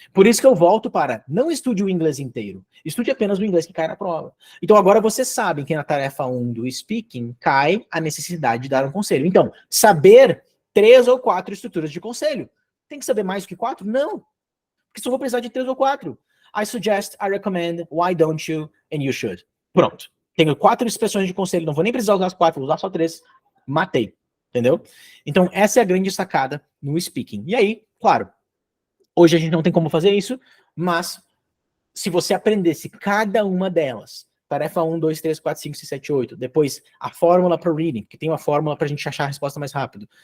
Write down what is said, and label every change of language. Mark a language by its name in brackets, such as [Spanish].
[Portuguese] Por isso que eu volto para, não estude o inglês inteiro, estude apenas o inglês que cai na prova. Então agora vocês sabem que na tarefa 1 do speaking cai a necessidade de dar um conselho. Então, saber 3 ou 4 estruturas de conselho. Tem que saber mais do que 4? Não. Porque só vou precisar de 3 ou 4. [English] I suggest, I recommend, why don't you, and you should. [Portuguese] Pronto. Tenho 4 expressões de conselho, não vou nem precisar usar as 4, vou usar só 3. Matei. Entendeu? Então essa é a grande sacada no speaking. E aí, claro, hoje a gente não tem como fazer isso, mas se você aprendesse cada uma delas tarefa 1, 2, 3, 4, 5, 6, 7, 8. Depois, a fórmula para reading, que tem uma fórmula para a gente achar a resposta mais rápido.